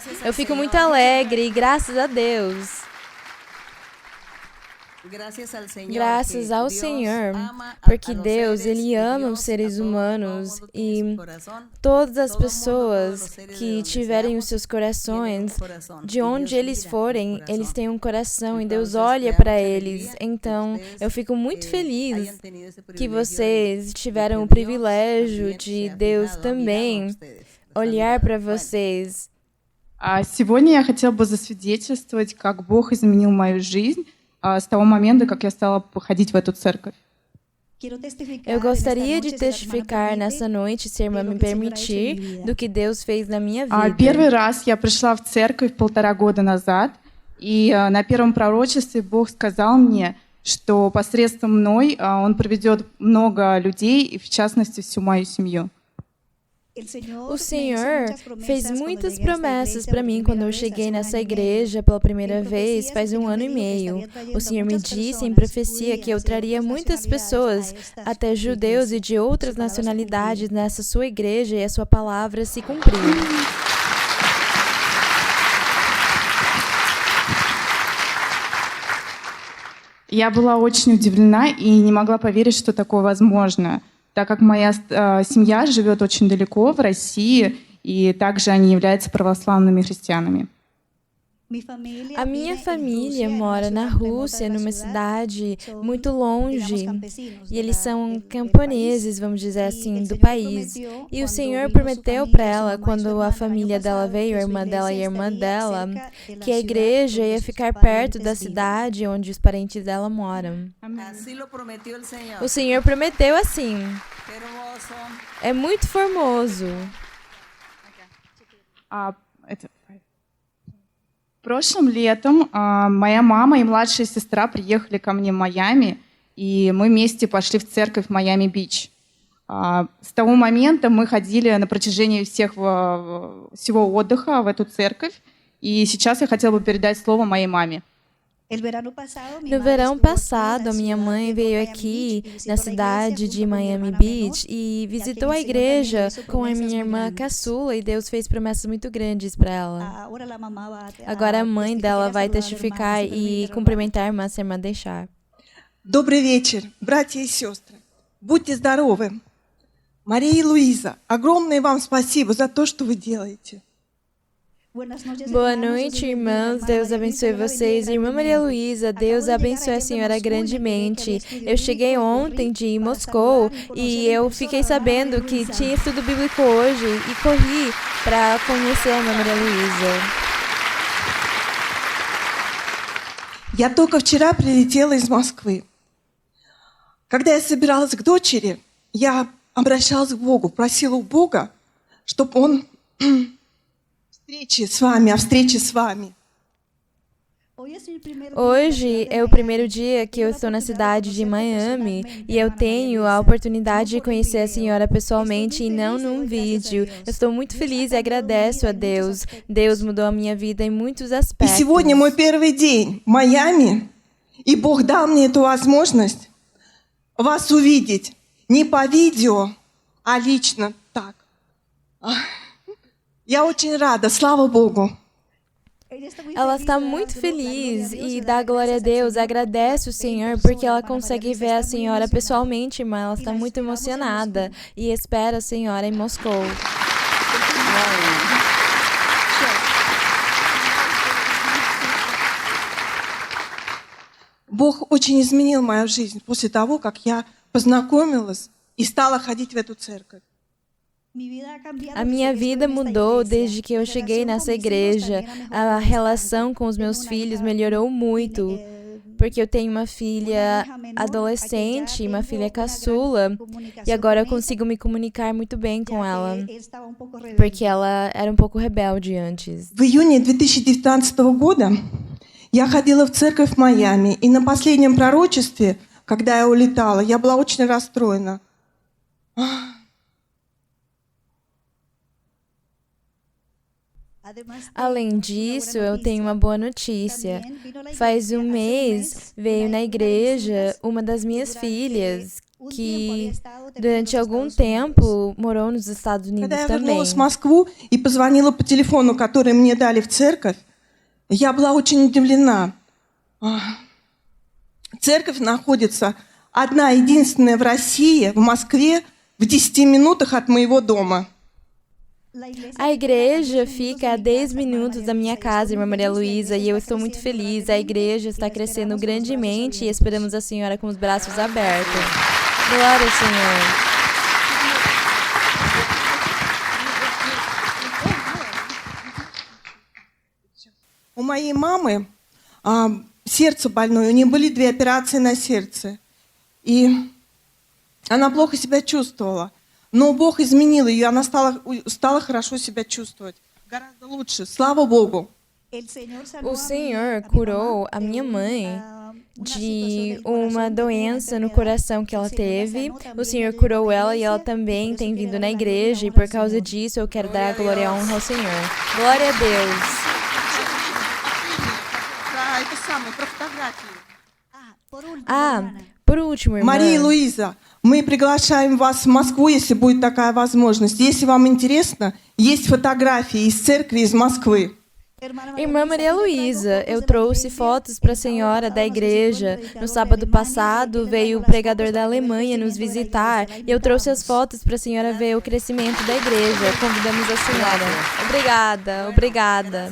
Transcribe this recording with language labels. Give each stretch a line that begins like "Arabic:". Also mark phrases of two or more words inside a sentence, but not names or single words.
Portuguese: Eu fico muito alegre, graças a Deus. Graças ao Senhor, porque Deus, Ele ama os seres humanos e todas as pessoas que tiverem os seus corações, de onde eles forem, eles têm um coração e Deus olha para eles. Então, eu fico muito feliz que vocês tiveram o privilégio de Deus também olhar para vocês.
Russian: Сегодня я хотела бы засвидетельствовать, как Бог изменил мою жизнь с того момента, как я стала ходить в эту церковь.
Portuguese: Eu gostaria de testificar nessa noite, se a irmã me permitir, do que Deus fez na minha vida.
Russian: Первый раз я пришла в церковь 1,5 года назад, и на первом пророчестве Бог сказал мне, что посредством мной Он проведет много людей, и в частности всю мою семью.
Portuguese: O Senhor fez muitas promessas para mim quando eu cheguei nessa igreja pela primeira vez, faz 1 ano e meio. O Senhor me disse em profecia que eu traria muitas pessoas, até judeus e de outras nacionalidades, nessa sua igreja e a sua palavra se cumpriu.
Russian: Я была очень удивлена и не могла поверить, что такое возможно, так как моя семья живет очень далеко, в России, и также они являются православными христианами.
Portuguese: A minha família mora na Rússia, numa cidade muito longe, e eles são camponeses, vamos dizer assim, do país. E o Senhor prometeu para ela, quando a família dela veio, a irmã dela e a irmã dela, que a igreja ia ficar perto da cidade onde os parentes dela moram. O Senhor prometeu assim. É muito formoso.
Russian: Прошлым летом моя мама и младшая сестра приехали ко мне в Майами, и мы вместе пошли в церковь в Майами-Бич. С того момента мы ходили на протяжении всего отдыха в эту церковь, и сейчас я хотела бы передать слово моей маме.
Portuguese: No verão passado, a minha mãe veio aqui na cidade de Miami Beach e visitou a igreja com a minha irmã caçula e Deus fez promessas muito grandes para ela. Agora a mãe dela vai testificar e cumprimentar a irmã, se a irmã deixar.
Russian: Добрый вечер, братья и сестры. Будьте здоровы. Мария и Луиза, огромное вам спасибо за то, что вы делаете.
Portuguese: Boa noite, irmãos. Deus abençoe vocês. Irmã Maria Luísa, Deus abençoe a senhora grandemente. Eu cheguei ontem de Moscou e eu fiquei sabendo que tinha estudo bíblico hoje e corri para conhecer a irmã Maria Luísa.
Russian: Я только вчера прилетела из Москвы. Когда я собиралась к дочери, я обращалась к Богу, просила у Бога, чтобы Он a встрече с вами.
Portuguese: Hoje é o primeiro dia que eu estou na cidade de Miami e eu tenho a oportunidade de conhecer a senhora pessoalmente e não num vídeo. Eu estou muito feliz e agradeço a Deus. Deus mudou a minha vida em muitos aspectos.
Russian: И сегодня мой первый день в Майами, и Бог дал мне эту возможность вас увидеть не по видео, а лично так. Я очень рада, слава Богу.
Portuguese: Ela está muito feliz e dá glória a Deus, agradece o Senhor porque ela consegue ver a senhora pessoalmente, irmã. Ela está muito emocionada e espera a senhora em Moscou.
Russian: Бог очень изменил мою жизнь после того, как я познакомилась и стала ходить в эту церковь.
Portuguese: A minha vida mudou desde que eu cheguei nessa igreja. A relação com os meus filhos melhorou muito, porque eu tenho uma filha adolescente, uma filha caçula, e agora eu consigo me comunicar muito bem com ela, porque ela era um pouco rebelde antes.
Russian: В июне 2019 года я ходила в церковь в Майами, и на последнем пророчестве, когда я улетала, я была очень расстроена.
Portuguese: Além disso, eu tenho uma boa notícia. Faz um mês veio na igreja uma das minhas filhas, que durante algum tempo morou nos Estados Unidos
Russian: Когда я
Portuguese: também.
Russian: вернулась в Москву и позвонила по телефону, который мне дали в церковь, я была очень удивлена. Церковь находится одна единственная в России, в Москве, в 10 минутах от моего дома.
Portuguese: A igreja fica a 10 minutos da minha casa, irmã Maria Luísa, e eu estou muito feliz. A igreja está crescendo grandemente e esperamos a Senhora com os braços abertos. Glória ao Senhor.
Russian: У моей мамы сердце больное, у нее были 2 операции на сердце. И она плохо себя чувствовала. Но Бог изменил ее, она стала хорошо себя чувствовать. Гораздо лучше, слава Богу.
Portuguese: O Senhor curou a minha mãe de uma doença no coração que ela teve. O Senhor curou ela e ela também tem vindo na igreja. E por causa disso eu quero dar a glória e a honra ao Senhor. Glória a Deus. Por último, irmã.
Russian: Мария и Луиза, мы приглашаем вас в Москву, если будет такая возможность. Если вам интересно, есть фотографии из церкви из Москвы.
Portuguese: Irmã Maria Luísa, eu trouxe fotos para a senhora da igreja. No sábado passado, veio o pregador da Alemanha nos visitar e eu trouxe as fotos para a senhora ver o crescimento da igreja. Convidamos a senhora. Obrigada.